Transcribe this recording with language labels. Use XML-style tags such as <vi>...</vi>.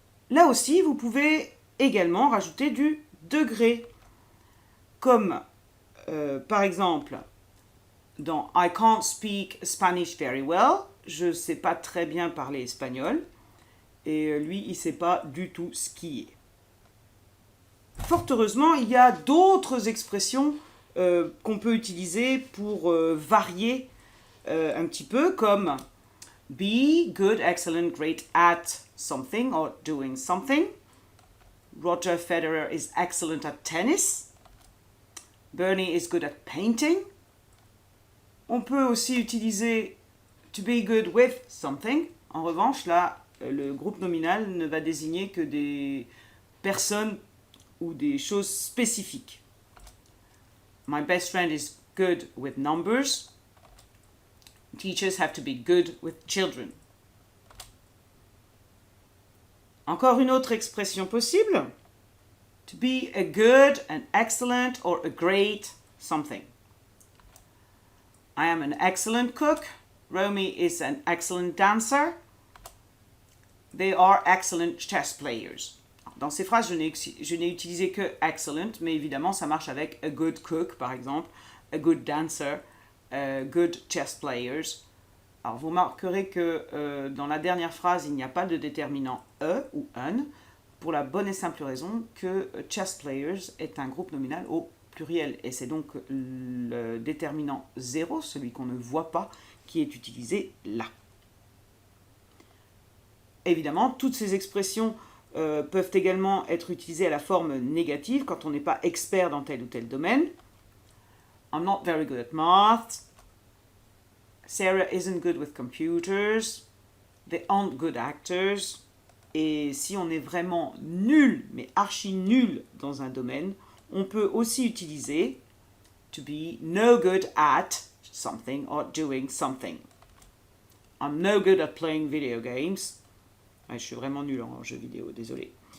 <fr>Là aussi, vous pouvez également rajouter du degré, comme par exemple dans</fr> <en>I can't speak Spanish very well,</en> <fr>je ne sais pas très bien parler espagnol, et lui, il ne sait pas du tout skier. Fort heureusement, il y a d'autres expressions qu'on peut utiliser pour varier un petit peu, comme</fr> <en>be good, excellent, great at something or doing something. Roger Federer is excellent at tennis. Bernie is good at painting.</en> <fr>On peut aussi utiliser</fr> <en>to be good with something.</en> <fr>En revanche, là, le groupe nominal ne va désigner que des personnes ou des choses spécifiques.</fr> <en>My best friend is good with numbers. Teachers have to be good with children.</en> <fr>Encore une autre expression possible.</fr> <en>To be a good, an excellent, or a great something. I am an excellent cook. Romy is an excellent dancer. They are excellent chess players.</en> <fr>Dans ces phrases, je n'ai utilisé que excellent, mais évidemment, ça marche avec</fr> <en>a good cook,</en> <fr>par exemple,</fr> <en>a good dancer, a good chess players.</en> <fr>Alors, vous remarquerez que dans la dernière phrase, il n'y a pas de déterminant e ou un, pour la bonne et simple raison que chess players est un groupe nominal au pluriel. Et c'est donc le déterminant 0, celui qu'on ne voit pas, qui est utilisé là. Évidemment, toutes ces expressions peuvent également être utilisées à la forme négative quand on n'est pas expert dans tel ou tel domaine.</fr> <en>I'm not very good at math. Sarah isn't good with computers. They aren't good actors.</en> <fr>Et si on est vraiment nul, mais archi nul dans un domaine, on peut aussi utiliser</fr> <en>to be no good at something or doing something. I'm no good at playing video games.</en> <fr>Je suis vraiment nul en jeux vidéo, désolé.</fr>